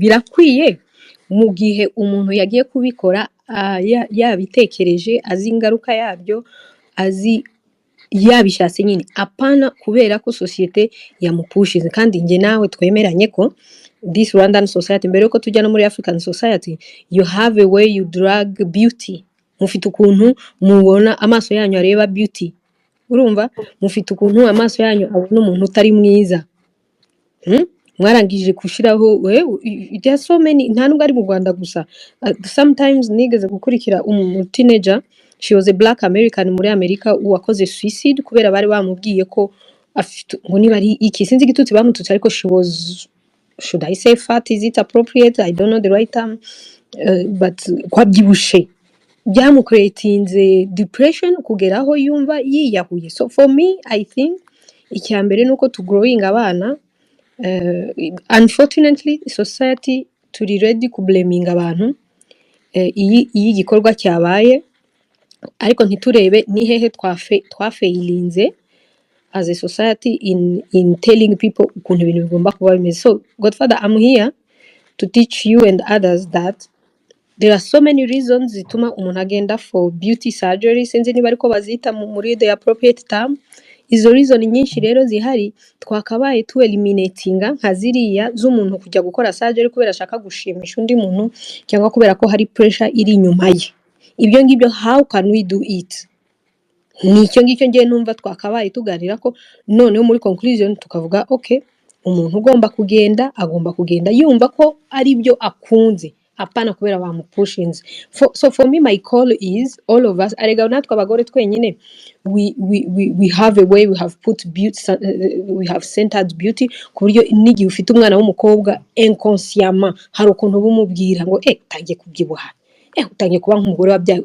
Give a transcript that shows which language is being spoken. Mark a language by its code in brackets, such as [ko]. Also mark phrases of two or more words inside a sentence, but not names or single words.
[rw] Birakwiye mu gihe umuntu yagiye kubikora yabitekereje, azi ingaruka yabyo, azi yabishatse nyine, apana kubera ko sosiyete yamupushize. Kandi njye nawe twemeranye ko [en] this Rwandan society, [rw] mbere yuko tujya no muri [en] African society, you have a way you drag beauty. [rw] Mufite ukuntu mubona amaso yanyu areba beauty, urumva? Mufite ukuntu amaso yanyu abona umuntu utari mwiza. Mwarangije kushiraho [en] there are so many, [rw] nta nubwo ari mu Rwanda gusa. Sometimes nigeze gukurikira teenager, [en] she was a black American [rw] muri Amerika, wakoze suicide kubera bari bamubwiye ko afite ngo niba ari iki sinzi igitutsi bamututse, ariko [en] she was, should I say fat, is it appropriate, I don't know the right term, but [rw] kwabyibushe byamucreatinze depression kugeraho yumva yiyahuye. [en] So for me I think [rw] icyambere nuko [en] to growing abana. [rw] Unfortunately society turi ready ku blaming abantu iyi gikorwa cyabaye, ariko ntiturebe ni hehe twafailinze [en] as a society in telling people [rw] ukuntu ibintu bigomba kuba bimeze. [en] So Godfather, I'm here to teach you and others that there are so many reasons [rw] zituma umuntu agenda [en] for beauty surgery, [rw] sinzi niba ariko bazita muri [en] the appropriate term. [rw] Izo reason nyinshi rero zihari, twakabaye tu eliminatinga nka ziriya z'umuntu kujya gukora surgery kubera ashaka gushimisha undi muntu cyangwa kubera ko hari pressure iri inyuma ye. Ibyo ngibyo [en] how can we do it? [rw] Nicyo ngicyo ngiye numva twakabaye tuganira ko noneho muri conclusion tukavuga okay, umuntu ugomba kugenda agomba kugenda yumva ko ari byo akunze, apana kubera bamupushinze. [en] So for me my call is all of us, [rw] arega natwe abagore twenyine, [en] we have a way, we have put beauty, we have centered beauty [rw] ku buryo n'igihe ufite umwana w'umukobwa inconsciemment hari ukuntu bumubwira ngo tangiye kubyibuha, utangiye kuba nk'umugore wabyaye.